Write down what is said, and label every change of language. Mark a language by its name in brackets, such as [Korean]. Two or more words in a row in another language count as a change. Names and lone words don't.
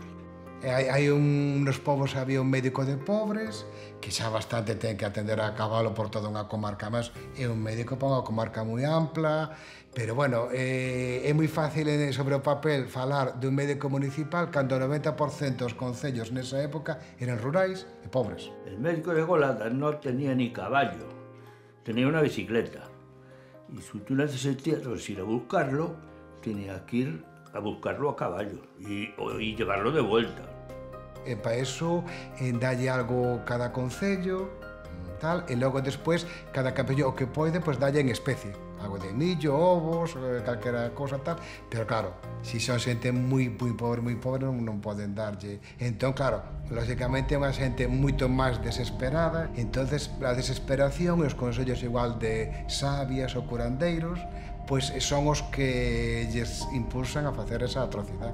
[Galician] Hai nos povos había un médico de pobres que xa bastante ten que atender a cabalo por toda unha comarca, mas é un médico para unha comarca moi ampla, pero bueno, é moi fácil sobre o papel falar dun médico municipal cando o 90% dos concellos nesa época eran rurais e pobres. [Spanish] El médico de Golada non tenía ni caballo, tenía [Galician] unha bicicleta, [Spanish] e se tú necesitas ir a buscarlo, tenía que ir a buscarlo a caballo y llevarlo de vuelta. [Galician] E para eso dalle algo cada concello, tal, e logo despois cada capello o que pode, pois dalle en especie. Algo de millo, ovos, calquera cosa tal, pero claro, se son xente moi pobre non poden darlle. Entón, claro, lógicamente é unha xente moito máis desesperada, entonces a desesperación e os consellos igual de sabias ou curandeiros pois son os que lles impulsan a facer esa atrocidade.